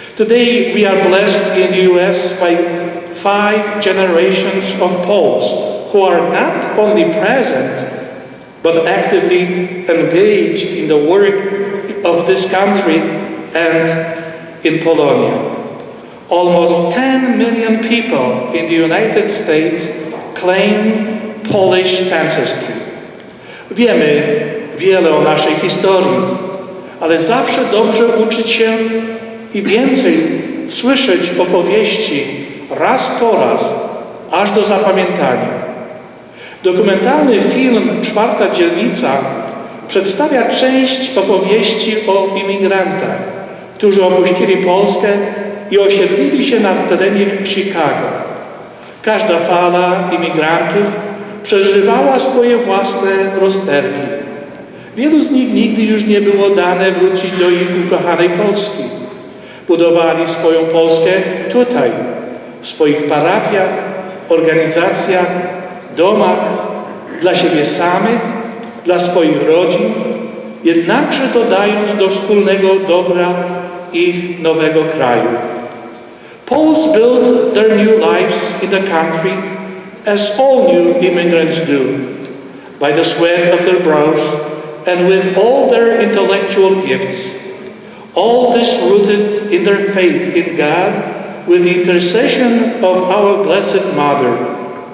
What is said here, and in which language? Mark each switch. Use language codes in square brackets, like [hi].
[en] Today, we are blessed in the US by 5 generations of Poles who are not only present, but actively engaged in the work of this country and in Polonia. Almost 10 million people in the United States claim Polish ancestry. [pl] Wiemy wiele o naszej historii, ale zawsze dobrze uczyć się i więcej słyszeć opowieści raz po raz, aż do zapamiętania. Dokumentalny film „Czwarta dzielnica” przedstawia część opowieści o imigrantach, którzy opuścili Polskę i osiedlili się na terenie Chicago. Każda fala imigrantów przeżywała swoje własne rozterki. Wielu z nich nigdy już nie było dane wrócić do ich ukochanej Polski. Budowali swoją Polskę tutaj, w swoich parafiach, organizacjach, domach, dla siebie samych, dla swoich rodzin, jednakże dodając do wspólnego dobra ich nowego kraju. [en] Poles build their new lives in the country as all new immigrants do, by the sweat of their brows and with all their intellectual gifts. All this rooted in their faith in God with the intercession of our Blessed Mother.